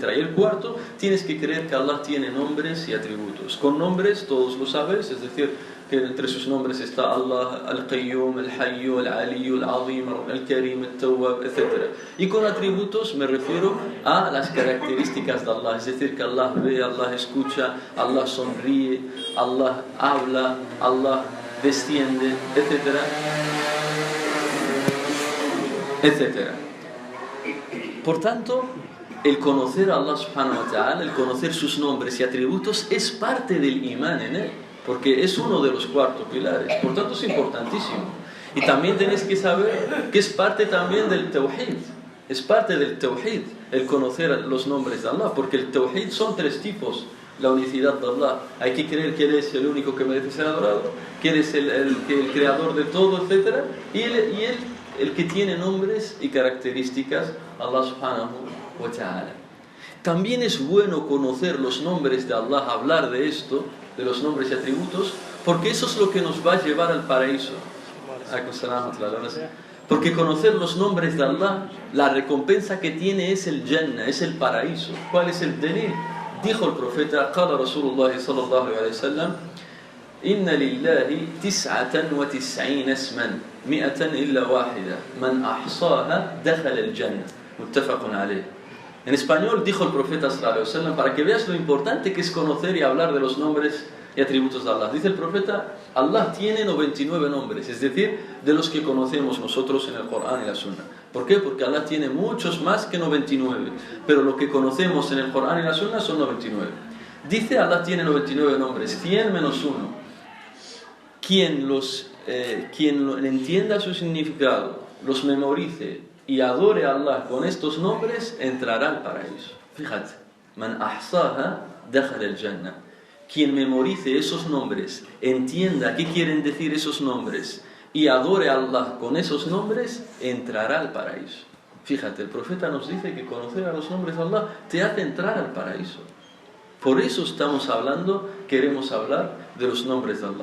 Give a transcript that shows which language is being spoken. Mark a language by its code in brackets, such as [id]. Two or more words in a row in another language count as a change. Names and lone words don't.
[es] Y el cuarto, tienes que creer que Allah tiene nombres y atributos. Con nombres, todos lo sabes, es decir, que entre sus nombres está Allah, Al-Qayyum, Al-Hayyu, Al-Aliyu, Al-Azim, Al-Karim, Al-Tawwab, etc. Y con atributos me refiero a las características de Allah, es decir, que Allah ve, Allah escucha, Allah sonríe, Allah habla, Allah desciende, etcétera, etcétera. Por tanto, el conocer a Allah [ar] سبحانه وتعالى, [es] el conocer sus nombres y atributos es parte del imán en él, porque es uno de los 4 pilares, por tanto es importantísimo. Y también tenéis que saber que es parte también del tawhid, es parte del tawhid el conocer los nombres de Allah, porque el tawhid son 3 tipos. La unicidad de Allah, hay que creer que Él es el único que merece ser adorado, que Él es el creador de todo, etc. Y Él el que tiene nombres y características, [ar] الله سبحانه وتعالى. [es] También es bueno conocer los nombres de Allah, hablar de esto, de los nombres y atributos, porque eso es lo que nos va a llevar al paraíso. Porque conocer los nombres de Allah, la recompensa que tiene es el Jannah, es el paraíso. ¿Cuál es el dalil? Dijo el profeta, [ar] قال رسول الله صلى الله عليه وسلم إن لله 99 اسما 100 إلا واحدة من أحصاها دخل الجنة متفق عليه. [es] En español dijo el profeta [ar] صلى الله عليه وسلم, [es] para que veas lo importante que es conocer y hablar de los nombres y atributos de Allah. Dice el profeta, Allah tiene 99 nombres, es decir, de los que conocemos nosotros en el Corán y la Sunna. ¿Por qué? Porque Allah tiene muchos más que 99, pero lo que conocemos en el Corán y la Sunna son 99. Dice, Allah tiene 99 nombres, 100 menos 1. Quien entienda su significado, los memorice y adore a Allah con estos nombres, entrará al paraíso. Fíjate, [ar] من أحصاها دخل الجنة. [es] Quien memorice esos nombres, entienda qué quieren decir esos nombres y adore a Allah con esos nombres, entrará al paraíso. Fíjate, el profeta nos dice que conocer a los nombres de Allah te hace entrar al paraíso. Por eso estamos hablando, queremos hablar de los nombres de Allah.